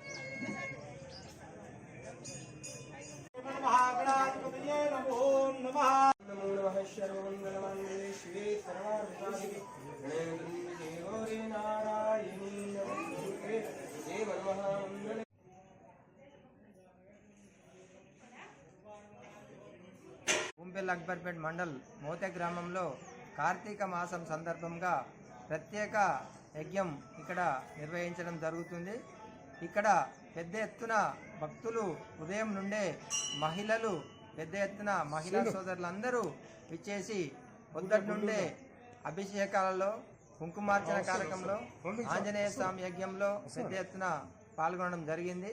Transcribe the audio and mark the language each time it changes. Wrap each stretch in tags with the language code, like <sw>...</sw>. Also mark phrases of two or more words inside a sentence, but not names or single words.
<sa>महागणाधिपतये नमो नमः नमो नमः शर्वमङ्गलमङ्गले शिवे सर्वार्थसाधिके गणेन्द्रे गौरी नारायणी नमस्ते देव नमः मङ्गले</sa> <te>భూంపల్లి అక్బర్పేట్ మండల్ మోతే గ్రామంలో కార్తీక మాసం సందర్భంగా ప్రత్యేక యజ్ఞం ఇక్కడ నిర్వహించడం జరుగుతుంది. ఇక్కడ పెద్ద ఎత్తున భక్తులు ఉదయం నుండే మహిళలు పెద్ద ఎత్తున మహిళా సోదరులందరూ విచ్చేసి పొద్దుటి నుండే అభిషేకాలలో, కుంకుమార్చన కార్యక్రమంలో, ఆంజనేయ స్వామి యజ్ఞంలో పెద్ద ఎత్తున పాల్గొనడం జరిగింది.</te>